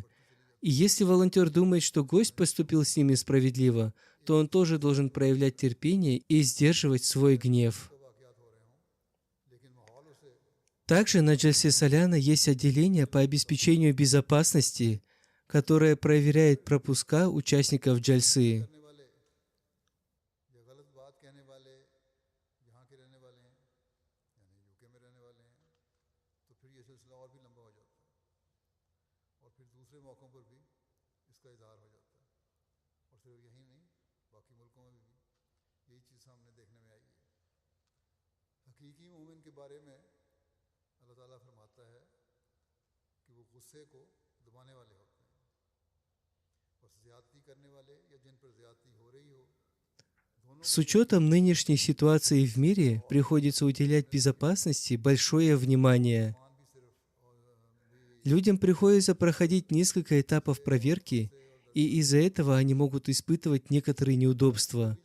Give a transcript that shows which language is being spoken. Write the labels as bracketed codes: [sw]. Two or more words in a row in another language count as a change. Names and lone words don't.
[ru] И если волонтер думает, что гость поступил с ними справедливо, то он тоже должен проявлять терпение и сдерживать свой гнев. Также на джальсе Саляна есть отделение по обеспечению безопасности, которое проверяет пропуска участников джальсы. [ur] یا غلط بات کہنے والے یہاں کے رہنے والے ہیں یعنی یوکے میں رہنے والے ہیں تو پھر یہ سلسلہ اور بھی لمبا ہو جاتا ہے اور پھر دوسرے موقعوں پر بھی اس کا اظہار ہو جاتا ہے اور صرف یہی نہیں باقی ملکوں میں بھی یہی چیز سامنے دیکھنے میں آئی ہے. حقیقی مومن کے بارے میں اللہ تعالیٰ فرماتا ہے کہ وہ غصے کو دبانے والے ہوتے ہیں اور زیادتی کرنے والے یا جن پر زیادتی ہو رہی ہو [ru] С учетом нынешней ситуации в мире приходится уделять безопасности большое внимание. Людям приходится проходить несколько этапов проверки, и из-за этого они могут испытывать некоторые неудобства.